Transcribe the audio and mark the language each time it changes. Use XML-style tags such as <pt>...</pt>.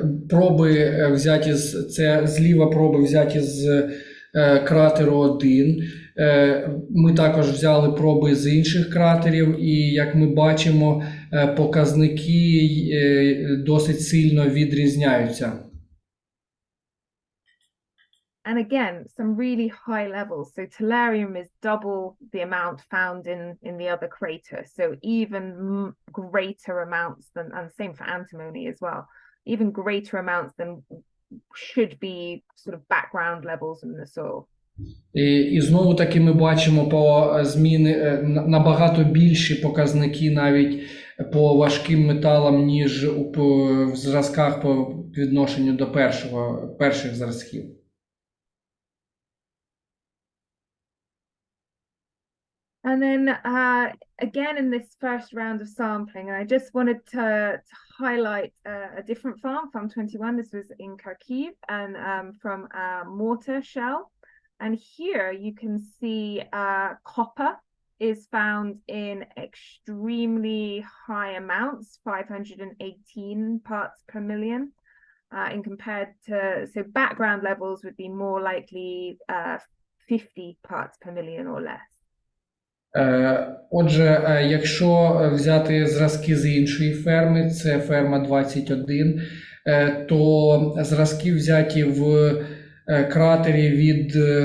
<uk>Проби взяті це зліва проби взяті з кратеру 1. Ми також взяли проби з інших кратерів, і як ми бачимо, показники досить сильно відрізняються.</uk> <en>And again, some really high levels. So tellurium is double the amount found in the other crater. So even greater amounts than, and same for antimony as well, even greater amounts than should be sort of background levels in the soil.</en> <uk>І знову таки ми бачимо по зміни набагато більші показники навіть по важким металам, ніж в зразках по відношенню до перших зразків.</uk> <en>And then again in this first round of sampling, I just wanted to highlight a different farm, Farm 21. This was in Kharkiv, and from a mortar shell. And here you can see copper is found in extremely high amounts, 518 parts per million, in compared to, so background levels would be more likely 50 parts per million or less.</en> <uk>Отже, якщо взяти зразки з іншої ферми, це ферма 21, то зразки взяті в кратері від</uk>